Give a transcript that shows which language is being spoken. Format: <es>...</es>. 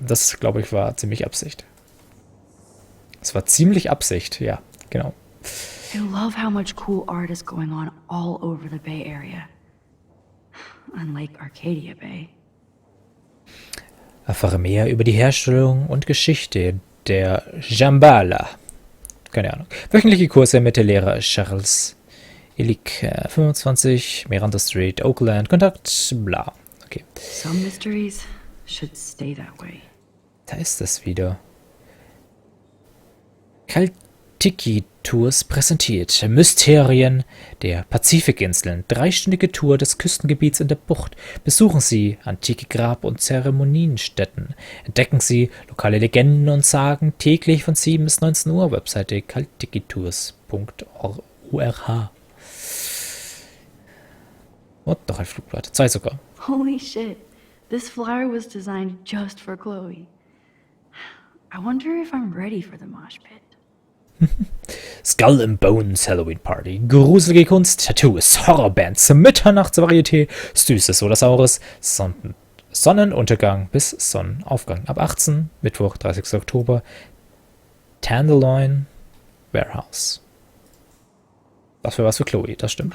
<de>Das, glaube ich, war ziemlich Absicht. Es war ziemlich Absicht, ja, genau.</de> <en>I love how much cool art is going on all over the Bay Area. Unlike Arcadia Bay.</en> <de>Erfahre mehr über die Herstellung und Geschichte der Jambala. Keine Ahnung. Wöchentliche Kurse mit der Lehrer Charles Illick, 25, Miranda Street, Oakland, Kontakt, bla. Okay.</de> <en>Some mysteries should stay that way.</en> <de>Da ist es wieder. Tiki-Tours präsentiert Mysterien der Pazifikinseln. 3-stündige Tour des Küstengebiets in der Bucht. Besuchen Sie antike Grab- und Zeremonienstätten. Entdecken Sie lokale Legenden und Sagen täglich von 7 bis 19 Uhr. Webseite kalttikitours.org. Und noch ein Flugblatt. 2 sogar.</de> <en>Holy shit. This flyer was designed just for Chloe. I wonder if I'm ready for the mosh pit. Skull and Bones Halloween Party.</en> <de>Gruselige Kunst, Tattoos, Horrorbands, Mitternachtsvarieté, Süßes oder Saures, Sonnenuntergang bis Sonnenaufgang. Ab 18, Mittwoch, 30. Oktober, Tenderloin Warehouse. Das wäre was für Chloe, das stimmt.</de>